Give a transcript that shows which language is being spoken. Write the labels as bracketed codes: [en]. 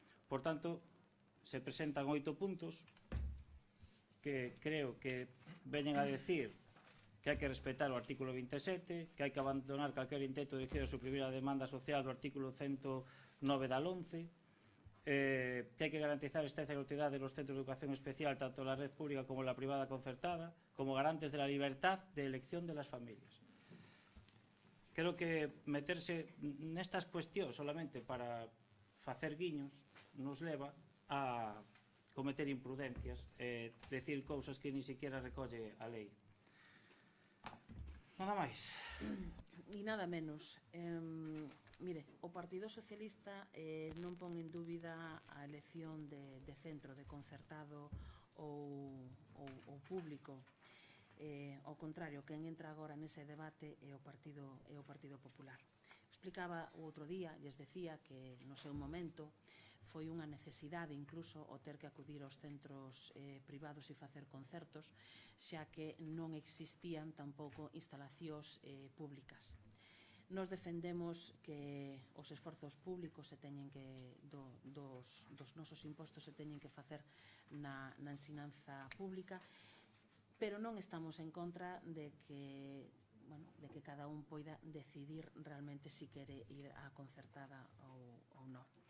[gl] Por tanto, se presentan 8 puntos que creo que veñen a decir que hai que respetar o artículo 27, que hai que abandonar calquer intento dirigido a suprimir a demanda social do artículo 109 da LOMCE, que hai que garantizar esta [es] igualdad de los centros de educación especial, tanto la red pública como la privada concertada, como garantes de la libertad de elección de las familias. [gl] Creo que meterse nestas cuestións solamente para facer guiños nos leva a cometer imprudencias, decir cousas que ni siquiera recolle a lei. Nada máis. E nada menos. Mire, o Partido Socialista non pon en dúbida a elección de centro, de concertado ou público. Ao contrario, quen entra agora nese debate é o Partido Popular. Explicaba o outro día, lles decía que no seu momento foi unha necesidade incluso o ter que acudir aos centros privados e facer concertos, xa que non existían tampouco instalacións públicas. Nos defendemos que os esforzos públicos se teñen que dos nosos impostos se teñen que facer na ensinanza pública, pero non estamos en contra de que cada un poida decidir realmente si quere ir á concertada ou non.